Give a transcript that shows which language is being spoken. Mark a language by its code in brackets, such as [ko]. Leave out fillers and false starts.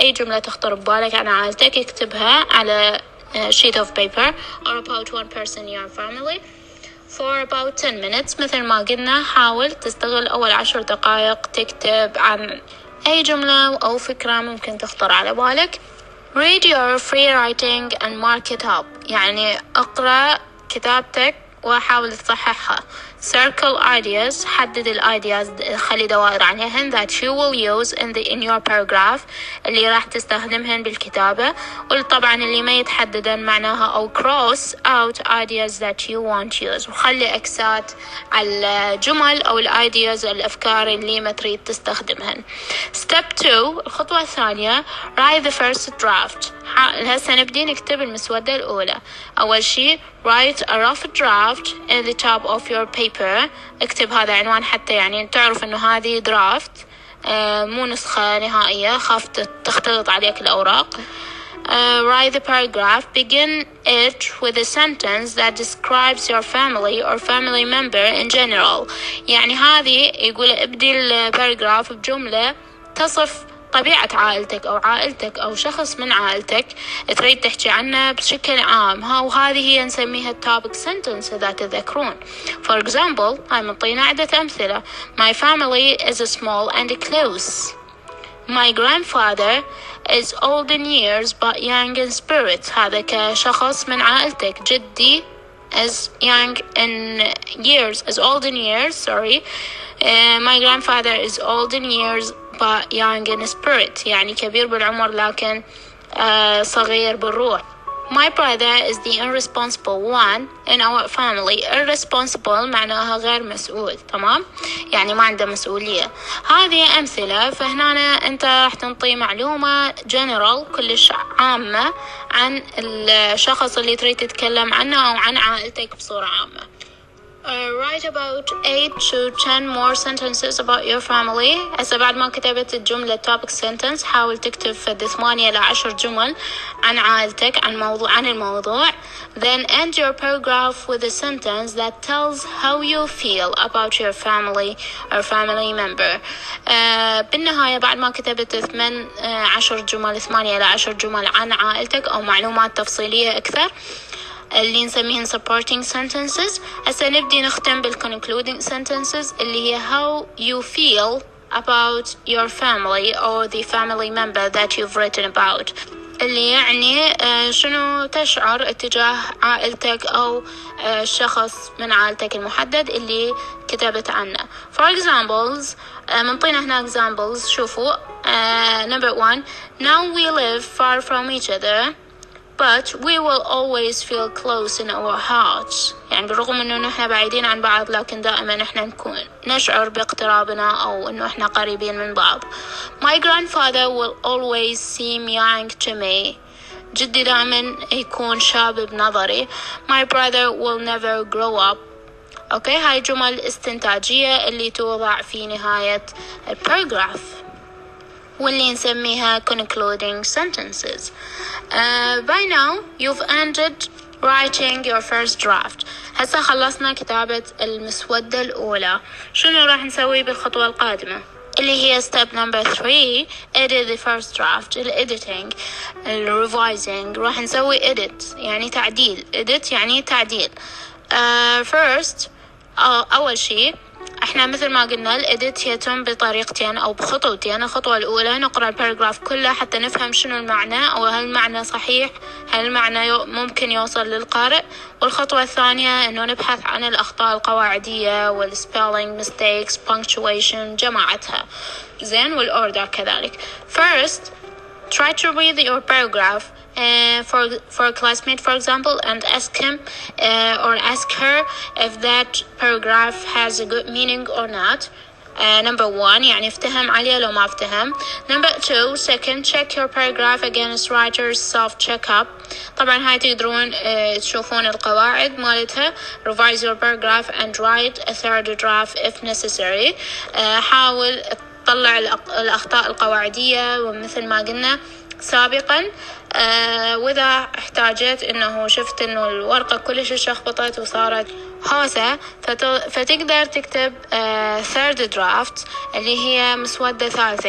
[ar] أي جملة تخطر ببالك عن عائلتك اكتبها على [en] sheet of paper or about one person in your family for about 10 minutes. [ar] مثل ما قلنا حاول تستغل أول 10 دقائق تكتب عن أي جملة أو فكرة ممكن تخطر على بالك. [en] Read your free writing and mark it up. [ar] يعني اقرأ كتابتك وحاول تصححها. [en] Circle ideas. [ar] حدد الأيدياز، خلي دوائر عليهن [en] that you will use in your paragraph [ar] اللي راح تستخدمهن بالكتابة. وطبعا اللي ما يتحددن معناها أو [en] cross out ideas that you won't use. [ar] وخلي أكسات على الجمل أو الأيدياز الأفكار اللي ما تريد تستخدمهن. [en] Step 2 [ar] الخطوة الثانية [en] write the first draft. [ar] هسه نبدي نكتب المسودة الأولى. أول شي [en] write a rough draft at the top of your paper. اكتب هذا عنوان حتى يعني تعرف إنه هذه draft مو نسخة نهائية، خاف تختلط عليك الأوراق. Write the paragraph. Begin it with a sentence that describes your family or family member in general. [ar] يعني هذه يقول ابدي الباراجراف بجملة تصف طبيعة عائلتك أو عائلتك أو شخص من عائلتك تريد تحكي عنه بشكل عام. وهذه هي نسميها topic sentence إذا تذكرون. For example هاي منطينا عدة أمثلة. [en] My family is small and close. My grandfather is old in years but young in spirit. [ar] هذا كشخص من عائلتك. [en] جدي is young in years, is old in years, sorry. My grandfather is old in years but young in spirit. [ar] يعني كبير بالعمر لكن صغير بالروح. [en] My brother is the irresponsible one in our family. [ar] Irresponsible معناها غير مسؤول، تمام؟ يعني ما عنده مسؤولية. هذه أمثلة. فهنا أنت راح تنطي معلومة general كلش عامة عن الشخص اللي تريد تتكلم عنه أو عن عائلتك بصورة عامة. [en] Write about 8 to 10 more sentences about your family. [ar] هسه بعد ما كتبت الجملة topic sentence حاول تكتب في 8 إلى 10 جمل عن عائلتك عن الموضوع. [en] Then end your paragraph with a sentence that tells how you feel about your family or family member. [ar] بالنهاية بعد ما كتبت 8 إلى 10 جمل عن عائلتك أو معلومات تفصيلية أكثر اللي نسميهن supporting sentences. هسه نبدي نختم [en] concluding sentences اللي هي how you feel about your family or the family member that you've written about. [ar] اللي يعني شنو تشعر اتجاه عائلتك أو شخص من عائلتك المحدد اللي كتبت عنه. [en] For examples [ar] منطينا هنا [en] examples. شوفوا number 1 now we live far from each other but we will always feel close in our hearts. [ar] يعني بالرغم انه نحن بعيدين عن بعض لكن دائما نحن نشعر باقترابنا او انه احنا قريبين من بعض. [en] My grandfather will always seem young to me. [ar] جدي دائما يكون شاب بنظري. [en] My brother will never grow up. [ar] اوكي هاي جمل استنتاجية اللي توضع في نهاية الباراجراف. واللي نسميها concluding sentences. [en] By now you've ended writing your first draft. [ar] هسه خلصنا كتابة المسودة الأولى. شنو راح نسوي بالخطوة القادمة اللي هي step number 3 [en] edit the first draft. [ar] editing revising راح نسوي edit يعني تعديل. edit يعني تعديل. first أول شيء احنا مثل ما قلنا الإديت يتم بطريقتين أو بخطوتين. الخطوة الأولى نقرأ الباراجراف كله حتى نفهم شنو المعنى أو هل المعنى صحيح، هل المعنى ممكن يوصل للقارئ. والخطوة الثانية إنه نبحث عن الأخطاء القواعدية والspelling mistakes punctuation جماعتها زين والأوردر كذلك. [en] First try to read your paragraph for a classmate for example and ask him or ask her if that paragraph has a good meaning or not. [ar] Number 1 يعني افتهم عليه لو ما افتهم. [en] Number 2 second check your paragraph against writer's self checkup. [ar] طبعا هاي تقدرون تشوفون القواعد مالتها. [en] revise your paragraph and write a third draft if necessary. [ar] حاول تطلع الأخطاء القواعدية ومثل ما قلنا سابقا وإذا احتاجت إنه شفت إنه الورقة كلش شخبطت وصارت هوسة فتقدر تكتب third draft اللي هي مسودة ثالثة.